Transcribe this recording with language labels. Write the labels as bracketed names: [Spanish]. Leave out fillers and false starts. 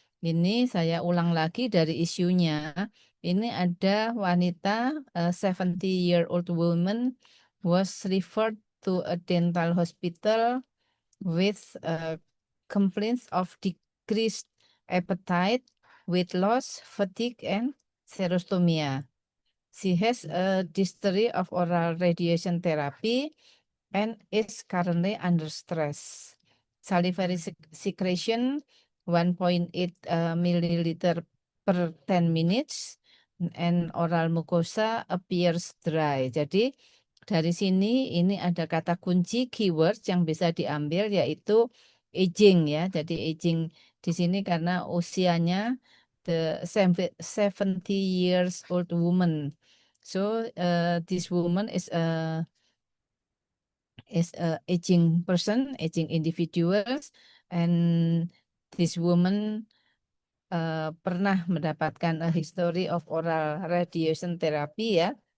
[Indonesian] Ini saya ulang lagi dari isunya. Ini ada wanita [English] 70-year-old woman was referred to a dental hospital with complaints of decreased appetite, weight loss, fatigue, and xerostomia. She has a history of oral radiation therapy and is currently under stress. Salivary secretion 1.8 milliliter per 10 minutes and oral mucosa appears dry. [Indonesian] Jadi dari sini ini ada kata kunci keyword yang bisa diambil yaitu aging ya. Jadi aging di sini karena usianya [English] the 70 years old woman. So this woman is a aging person, aging individuals, and this woman [Indonesian] pernah mendapatkan [English] a history of oral radiation therapy ya.